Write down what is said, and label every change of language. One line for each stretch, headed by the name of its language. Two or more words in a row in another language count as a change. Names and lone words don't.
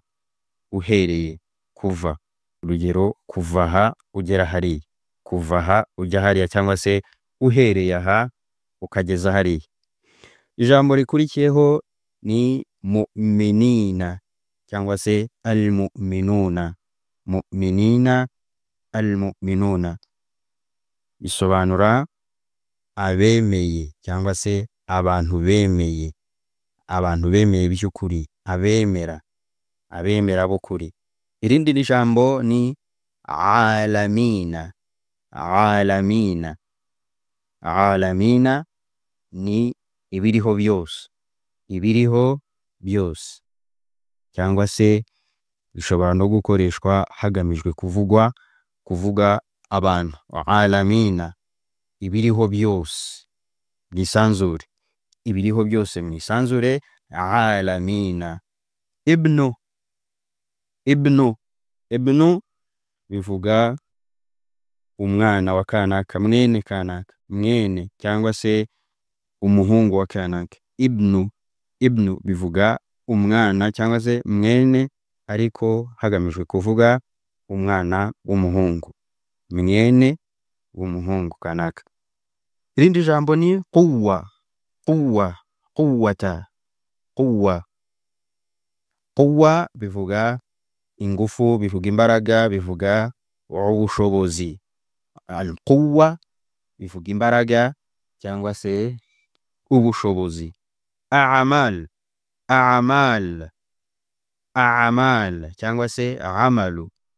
Kinyarwanda: Uhereye, kuva. Urugero, kuva aha ugera hariya. Kuva aha ujya hariya, cyangwa se uhereye aha ukageza hariya. Ijambo rikurikiyeho ni mu'minina cyangwa se al-mu'minuna. Mu'minina, al-mu'minuna bisobanura abemeye cyangwa se abantu bemeye. Abantu bemeye by'ukuri, abemera b'ukuri. Irindi ni jambo ni alamina. Alamina. Alamina ni ibiriho byose. Ibiriho byose, cyangwa se bishobora no gukoreshwa hagamijwe kuvuga abantu. Alamina, ibiriho byose mwisanzure. Ibiriho byose mwisanzure. Alamina. Ibnu. Ibnu bivuga umwana wa kanaka, mwene kanaka, mwene cyangwa se umuhungu wa kanaka. Ibnu bivuga umwana cyangwa se mwene ariko hagamijwe kuvuga umwana w'umuhungu, mwene w'umuhungu kanaka. Irindi jambo ni quwwa, quwwa, quwwata, quwwa. Quwwa bivuga ingufu, bivuga imbaraga, bivuga ubushobozi. Al-quwwa bivuga imbaraga cyangwa se ubushobozi. A'mal, a'mal, a'mal cyangwa se amalu.